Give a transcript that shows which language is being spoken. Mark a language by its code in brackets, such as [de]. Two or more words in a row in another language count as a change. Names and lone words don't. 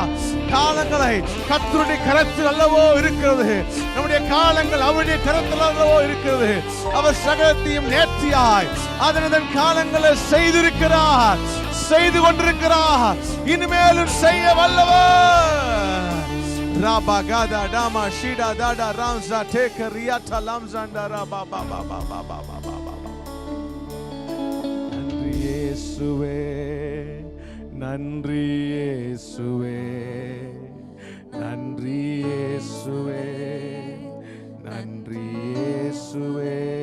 [ta] காலங்களை கர்த்தருடைய கரத்தில் அல்லவோ இருக்கிறது. நம்முடைய காலங்கள் அவருடைய கரத்தில் அல்லவோ இருக்கிறது. அவர் சகலத்தையும் நேர்த்தியாய் அதன் காலங்களை செய்திருக்கிறார், செய்து கொண்டிருக்கிறார், இனிமேலும் செய்ய வல்லவர். Raba gada dama shida dada ramza take riata lamzanda raba ba ba ba ba ba ba ba ba. நன்றி இயேசுவே, நன்றி இயேசுவே, நன்றி இயேசுவே, நன்றி இயேசுவே.